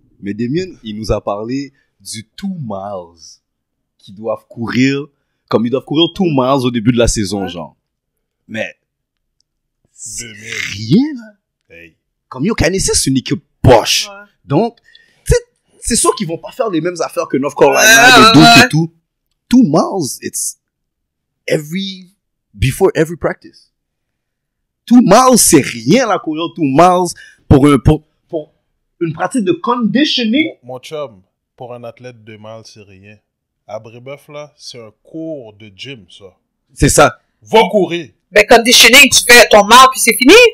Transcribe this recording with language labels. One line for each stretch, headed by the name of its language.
French: Mais Damien, il nous a parlé du 2 miles qu'ils doivent courir, comme ils doivent courir 2 miles au début de la saison, genre. Mais, c'est rien, là. Hey. Comme yo, Kansas, c'est une équipe poche. Donc, c'est sûr qu'ils vont pas faire les mêmes affaires que North Carolina, de Duke et tout.
English: 2 miles, it's before every practice.
French: 2 miles, c'est rien, la courir 2 miles pour une pratique de conditioning. Mon chum, pour un athlète 2 miles, c'est rien. À Brébeuf, là, c'est un cours de gym, ça. C'est ça. Va courir. Ben, conditioning, tu fais ton mile puis c'est fini.